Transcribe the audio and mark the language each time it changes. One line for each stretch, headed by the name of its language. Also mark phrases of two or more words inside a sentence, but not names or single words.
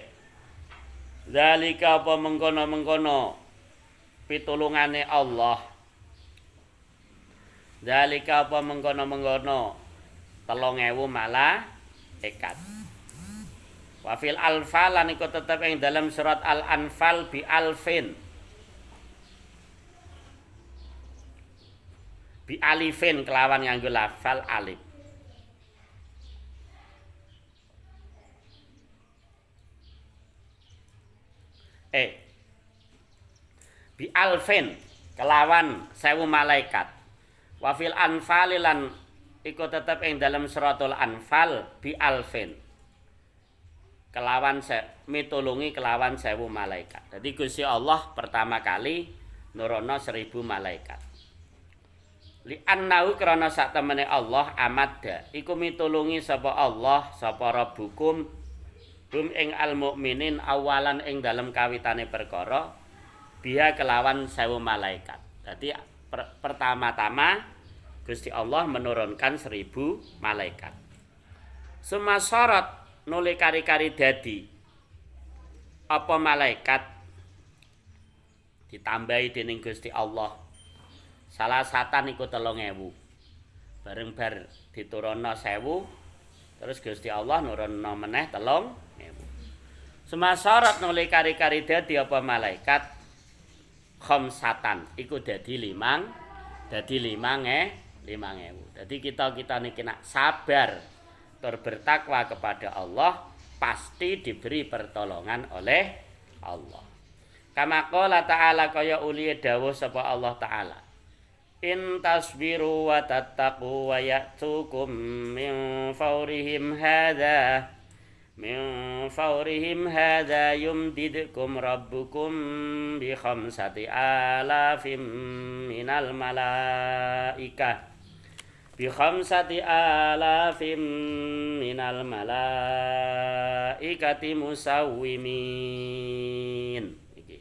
Javanese: Zalika apa mengkono pitulungane Allah. Zalika apa mengkono 3.000 malaikat.
Arabic: وفي الأنفال
Javanese: lan iku tetep ing dalam surat Al-Anfal
Arabic: بألف. بألف
Javanese: kelawan nganggo lafal alif.
Arabic: بألف
Javanese: kelawan 1.000 malaikat.
Arabic: وفي الأنفال
Javanese: lan iku tetep ing dalam suratul Anfal
Arabic: بألف
Javanese: kelawan mitulungi kelawan 1.000 malaikat. Jadi Gusti Allah pertama kali nurono 1.000 malaikat.
Arabic: لأنه
Javanese: krana sak temene Allah amadda iku mitulungi sapa Allah sapa
Arabic: ربكم هم
Javanese: ing
Arabic: المؤمنين أولا
Javanese: ing dalam kawitane perkara biha kelawan 1.000 malaikat.
Indonesian: Jadi pertama-tama Gusti Allah menurunkan 1.000 malaikat.
Javanese: Sumasarat nuli kari-kari dadi apa malaikat ditambahi dening Gusti Allah. Salah satan iku 3.000. Bareng bar diturunno 1.000 terus Gusti Allah nurunno meneh 3.000. Sumasarat nuli kari-kari dadi apa malaikat khamsatan iku dadi 5.000.
Indonesian: Jadi kita niki nak sabar bertakwa kepada Allah pasti diberi pertolongan oleh Allah.
Arabic: كما قال تعالى
Javanese: kaya uli dawuh sapa Allah taala.
Arabic: إن تصبروا وتتقوا ويأتوكم من فورهم هذا من فورهم هذا يمددكم ربكم بخمسة آلاف من الملائكة بخمسة آلاف من الملائكة مسومين iki